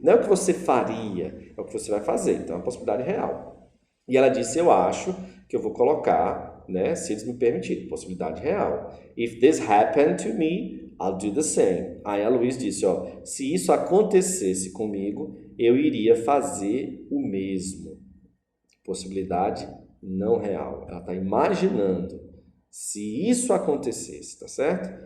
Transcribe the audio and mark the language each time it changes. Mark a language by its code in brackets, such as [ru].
[pt] Não é o que você faria, é o que você vai fazer. Então, é uma possibilidade real. E ela disse, eu acho que eu vou colocar, né, se eles me permitirem, possibilidade real. [en] If this happened to me, I'll do the same. [pt] Aí a Luiz disse, ó, se isso acontecesse comigo, eu iria fazer o mesmo. Possibilidade não real. Ela está imaginando se isso acontecesse, tá certo?